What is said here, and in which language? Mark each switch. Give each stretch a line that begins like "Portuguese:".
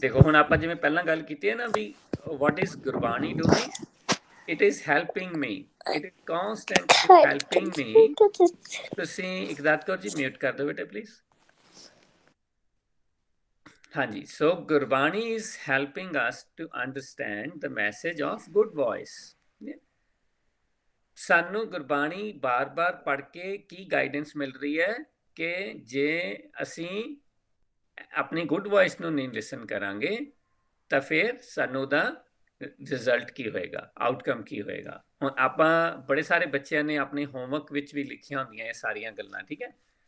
Punjabi: ਦੇਖੋ ਹੁਣ ਆਪਾਂ ਜਿਵੇਂ ਪਹਿਲਾਂ ਗੱਲ ਕੀਤੀ ਹੈ ਨਾ ਵੀ
English: what is
Punjabi: Gurbani
English: doing, it is helping me,
Punjabi: it is constantly helping me। ਤੁਸੀਂ ਇਕਦਾਤ ਕੌਰ ਜੀ ਮਿਊਟ ਕਰ ਦਿਓ ਬੇਟੇ ਪਲੀਜ਼।
English: ਹਾਂਜੀ, so Gurbani is helping us to understand the message of good voice।
Punjabi: ਸਾਨੂੰ ਗੁਰਬਾਣੀ ਬਾਰ-ਬਾਰ ਪੜ੍ਹ ਕੇ ਕੀ ਗਾਈਡੈਂਸ ਮਿਲ ਰਹੀ ਹੈ ਕਿ ਜੇ ਅਸੀਂ ਆਪਣੀ ਗੁੱਡ ਵੌਇਸ ਨੂੰ ਨਹੀਂ ਲਿਸਨ ਕਰਾਂਗੇ ਤਾਂ ਫਿਰ ਸਾਨੂੰ ਉਹਦਾ ਰਿਜ਼ਲਟ ਕੀ ਹੋਏਗਾ, ਆਊਟਕਮ ਕੀ ਹੋਏਗਾ। ਹੁਣ ਆਪਾਂ ਬੜੇ ਸਾਰੇ ਬੱਚਿਆਂ ਨੇ ਆਪਣੇ ਹੋਮਵਰਕ ਵਿੱਚ ਵੀ ਲਿਖੀਆਂ ਹੁੰਦੀਆਂ ਇਹ ਸਾਰੀਆਂ ਗੱਲਾਂ, ਠੀਕ ਹੈ।